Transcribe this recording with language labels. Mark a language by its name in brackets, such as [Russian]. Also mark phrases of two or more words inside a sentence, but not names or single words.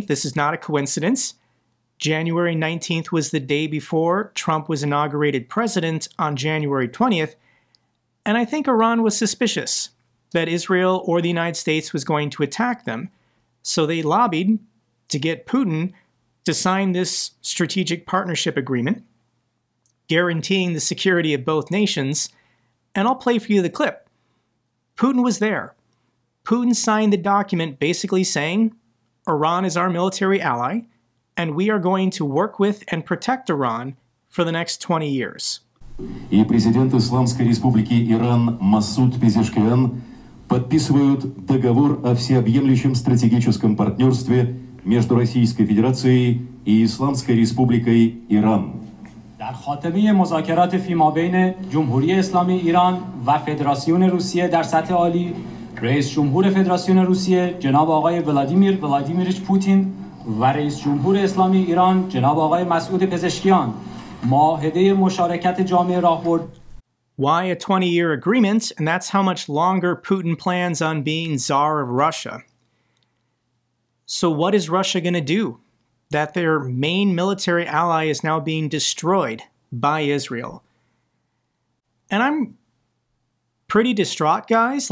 [English] This is not a coincidence. January 19th was the day before Trump was inaugurated president on January 20th, and I think Iran was suspicious that Israel or the United States was going to attack them, so they lobbied to get Putin to sign this strategic partnership agreement, guaranteeing the security of both nations, and I'll play for you the clip. Putin was there. Putin signed the document basically saying, Iran is our military ally, and we are going to work with and protect Iran for the next 20 years. [Russian] И президент Исламской Республики Иран Масуд Пезешкиан подписывают договор о всеобъемлющем стратегическом партнерстве между Российской Федерацией и Исламской Республикой Иран. [Persian] در خاتمه مذاکرات فیمابین جمهوری اسلامی ایران و فدراسیون روسیه در سطح عالی، رئیس جمهور فدراسیون روسیه جناب آقای ولادیمیرچ پوتین و رئیس جمهور اسلامی ایران جناب آقای مسعود پزشکیان معاهده مشارکت جامعه راهبرد. [English] Why a 20-year agreement, and that's how much longer Putin plans on being Tsar of Russia. So what is Russia going to do? That their main military ally is now being destroyed by Israel. And I'm pretty distraught, guys.